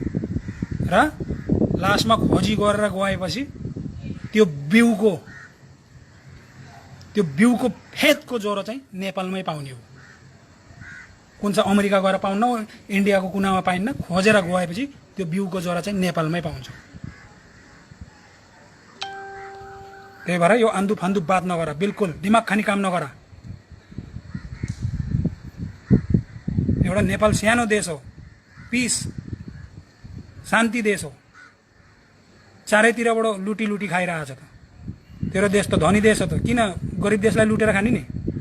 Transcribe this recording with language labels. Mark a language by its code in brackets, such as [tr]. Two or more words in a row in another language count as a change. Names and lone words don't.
[ne] र लास्टमा खोजी गरेर गएपछि त्यो बिउको फेदको ज्वरो चाहिँ नेपालमै पाउने हो। कुन चाहिँ अमेरिका गएर पाउन्न, इन्डियाको कुनामा पाइन्न, खोजेर गएपछि त्यो बिउको ज्वरो चाहिँ नेपालमै पाउँछ। त्यही भएर यो आन्दु फान्दु बात नगर, बिल्कुल दिमाग खानी काम नगर। एउटा नेपाल सानो देश हो, पिस शान्ति देश हो, चारैतिरबाट लुटी खाइरहेछ त। तेरो देश त धनी देश हो त, किन गरिब देशलाई लुटेर खाने नि?